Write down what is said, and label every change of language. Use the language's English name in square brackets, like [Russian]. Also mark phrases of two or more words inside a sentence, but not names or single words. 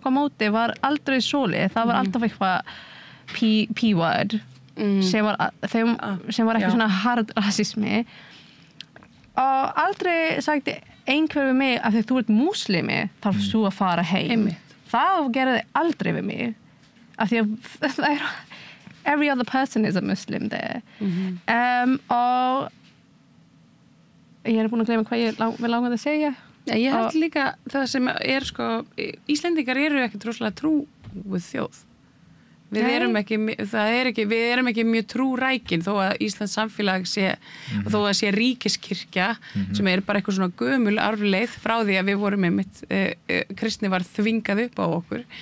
[Icelandic] á móti var aldrei svoleið, það var alltaf eitthvað P-word sem var ekki svona hard rasismi og aldrei sagði einhver við mig að því þú ert múslimi þarf þú að fara heim það gerði aldrei við mig af því að [English] every other person is a Muslim there [Icelandic] og ég búin að gleyma hvað ég langaði að segja ég held líka það sem sko Íslendingar eru ekki rosalega trúið þjóð við erum ekki mjög trúrækin þó að Íslands samfélag sé og þó að sé ríkiskirkja sem bara eitthvað svona gömul arfleið frá því að við vorum kristni var þvingað upp á okkur